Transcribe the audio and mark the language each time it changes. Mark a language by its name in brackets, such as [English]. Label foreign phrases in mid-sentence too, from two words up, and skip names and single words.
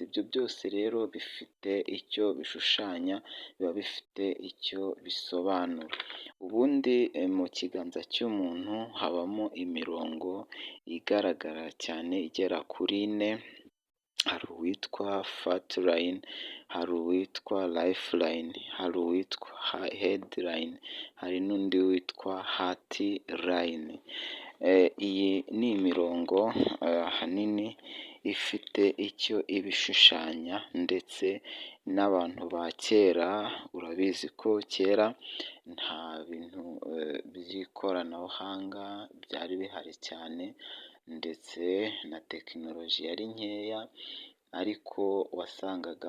[Kinyarwanda] Ibyo byose rero bifite icyo bishushanya, biba bifite icyo bisobanura. Ubundi mu kiganza cy'umuntu habamo imirongo igaragara cyane igera kuri ine, hari uwitwa [English] fat line, [Kinyarwanda] hari uwitwa [English] life line, [Kinyarwanda] hari uwitwa [English] head line, [Kinyarwanda] hari n'undi witwa [English] heart line. [Kinyarwanda] Iyi ni imirongo ahanini ifite icyo ibishushanya ndetse n'abantu ba kera urabizi ko kera nta bintu by'ikoranabuhanga byari bihari cyane ndetse na tekinoloji yari nkeya, ariko wasangaga